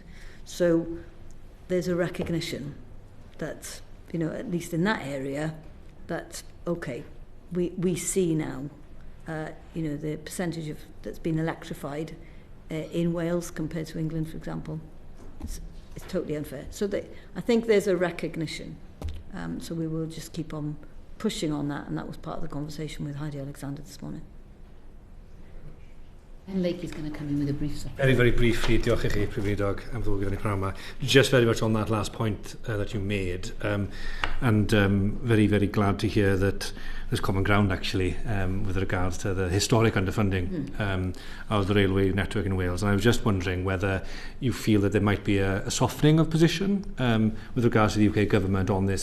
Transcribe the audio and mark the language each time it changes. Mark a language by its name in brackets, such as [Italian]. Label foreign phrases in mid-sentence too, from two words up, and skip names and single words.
[English] So there's a recognition that, you know, at least in that area, that, okay, we see now, you know, the percentage of that's been electrified in Wales compared to England, for example. It's totally unfair. So I think there's a recognition. So we will just keep on pushing on that, and that was part of the conversation with Heidi Alexander this morning. And Lakey's going to come in with a brief supplement. Very, very briefly, [Welsh] diolch i chi, Prifeidog, am ddod gyda'n pnawn yma. [English] Just very much on that last point that you made, and very, very glad to hear that there's common ground, actually, with regards to the historic underfunding of the railway network in Wales. And I was just wondering whether you feel that there might be a softening of position with regards to the UK government